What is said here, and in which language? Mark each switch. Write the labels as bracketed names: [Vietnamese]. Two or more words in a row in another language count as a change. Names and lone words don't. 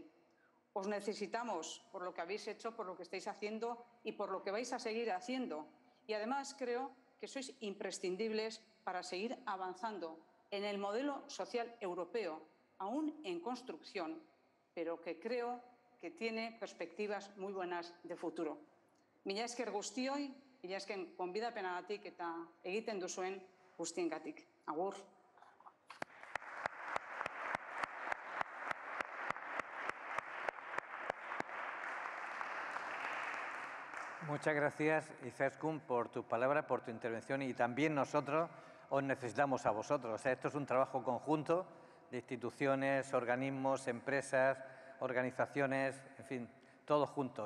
[Spanish] Os necesitamos por lo que habéis hecho, por lo que estáis haciendo y por lo que vais a seguir haciendo. y además creo que sois imprescindibles para seguir avanzando en el modelo social europeo, aún en construcción, pero que creo que tiene perspectivas muy buenas de futuro. [Basque] Mila esker guztioi, mila esker gonbidapenagatik eta egiten duzuen guztiengatik. Agur. [Spanish] Muchas gracias, Izaskun, por tu palabra, por tu intervención, y también nosotros os necesitamos a vosotros. O sea, esto es un trabajo conjunto de instituciones, organismos, empresas, organizaciones, en fin, todos juntos.